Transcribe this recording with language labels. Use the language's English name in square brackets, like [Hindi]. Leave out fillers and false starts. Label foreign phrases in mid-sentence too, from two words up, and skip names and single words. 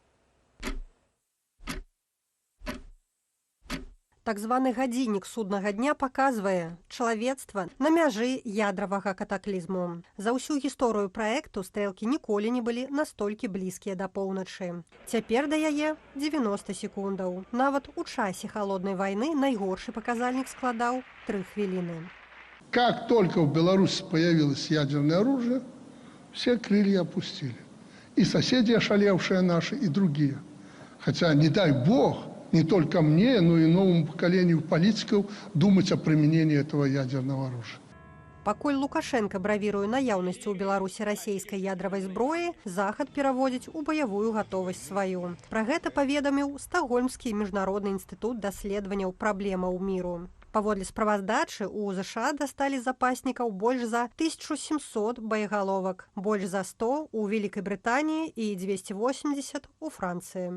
[Belarusian] Так званы гадзіннік суднага дня паказвае чалавецтва на мяжы ядравага катаклізму. За ўсю гісторыю праекту стрэлкі ніколі не былі настолькі блізкія да поўначы. Цяпер да яе 90 секундаў. Нават у часе халоднай вайны найгоршы паказальнік складаў 3 хвіліны. [Russian] Как только в Беларуси появилось ядерное оружие, все крылья опустили. И соседи ошалевшие наши, и другие. Хотя, не дай бог, не только мне, но и новому поколению политиков думать о применении этого ядерного оружия. [Belarusian] Пакуль Лукашенко бравіруе наяўнасцю ў Беларусі расійскай ядравай зброі, Захад пераводзіць у баявую гатовасць сваю. Пра гэта паведаміў Стокгольмскі міжнародны інстытут даследаванняў праблемаў міру. Паводле справаздачы, у ЗША дасталі запаснікаў больш за 1700 боегаловак, больш за 100 у Вялікай Брытаніі і 280 у Францыі.